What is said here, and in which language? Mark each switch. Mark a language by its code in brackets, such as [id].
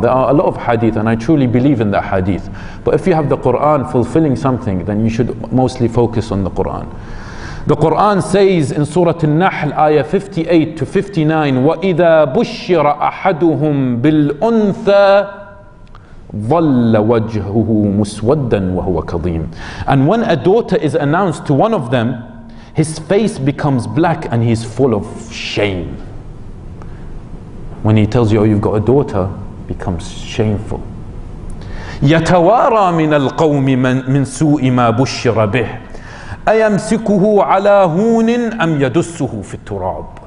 [en] There are a lot of hadith, and I truly believe in that hadith. But if you have the Quran fulfilling something, then you should mostly focus on the Quran. The Quran says in Surah An-Nahl, ayah 58 to 59, [ar] وَإِذَا بُشِّرَ أَحَدُهُمْ بِالْأُنْثَى ظَلَّ وَجْهُهُ مُسْوَدًّا وَهُوَ كَظِيمٌ. [en] And when a daughter is announced to one of them, his face becomes black and he's full of shame. When he tells you, oh, you've got a daughter, it becomes shameful. [ar] يَتَوَارَى مِنَ الْقَوْمِ مِنْ سُوءِ مَا بُشِّرَ بِهِ أَيَمْسِكُهُ عَلَى هُونٍ أَمْ يَدُسُّهُ فِي التُّرَابِ.